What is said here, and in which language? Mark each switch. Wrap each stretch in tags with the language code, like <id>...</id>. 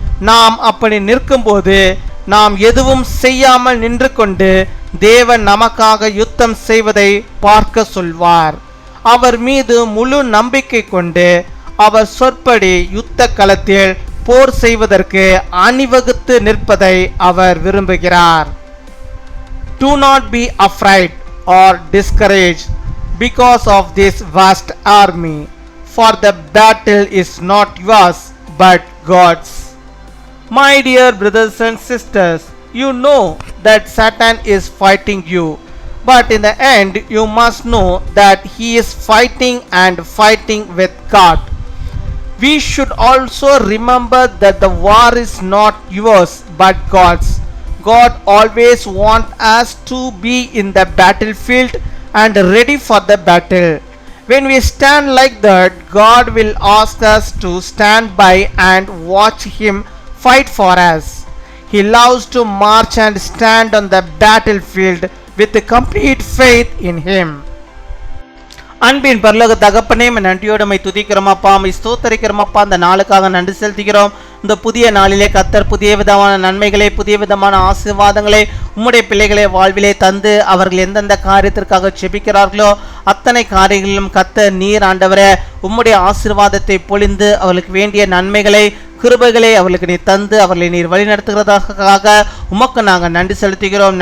<ta>நாம் அப்படி நிற்கும்போது நாம் எதுவும் செய்யாமல் நின்று கொண்டு தேவன் நமக்காக யுத்தம் செய்வதை பார்க்க சொல்வார். அவர் மீது முழு நம்பிக்கை கொண்டு அவர் சொற்படி யுத்த களத்தில் போர் செய்வதற்கு அணிவகுத்து நிற்பதை அவர் விரும்புகிறார்.</ta> <en>Do not be afraid or discouraged because of this vast army, for the battle is not yours but God's. My dear brothers and sisters, you know that Satan is fighting you, but in the end you must know that he is fighting with God. We should also remember that the war is not yours but God's. God always wants us to be in the battlefield and ready for the battle. When we stand like that, God will ask us to stand by and watch him fight for us. He loves to march and stand on the battlefield with complete faith in him.</en> <ta>அன்பின் பரலோக தகப்பனே, நன்றியோடு my துதிக்கிறோமப்பா, my ஸ்தோத்தரிக்கிறோமப்பா. அந்த நாளுக்காக நன்றி செலுத்துகிறோம். இந்த புதிய நாளிலே கர்த்தர் புதிய விதமான நன்மைகளை, புதிய விதமான ஆசீர்வாதங்களை உம்முடைய பிள்ளைகளை வாழ்விலே தந்து அவர்கள் எந்தெந்த காரியத்திற்காக செபிக்கிறார்களோ அத்தனை காரியங்களிலும் கர்த்தர் நீர் ஆண்டவரே உம்முடைய ஆசீர்வாதத்தை பொழிந்து அவர்களுக்கு வேண்டிய நன்மைகளை, கிருபைகளை அவர்களுக்கு நீர் தந்து அவர்களை நீர் வழி நடத்துகிறதாக உமக்கு நாங்கள் நன்றி செலுத்துகிறோம்.</ta>